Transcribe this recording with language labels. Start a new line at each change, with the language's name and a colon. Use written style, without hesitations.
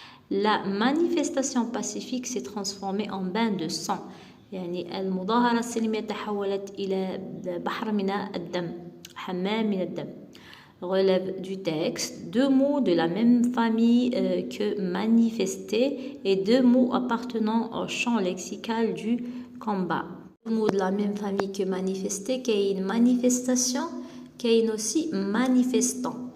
French: La manifestation pacifique s'est transformée en bain de sang.
Arabic: يعني المظاهرة السلمية تحولت إلى بحر من الدم حمام من الدم.
French: Relève du texte, deux mots de la même famille que manifester et deux mots appartenant au champ lexical du combat. Deux mots de la même famille que manifester, qu'il y ait une manifestation, qu'il y ait aussi manifestant.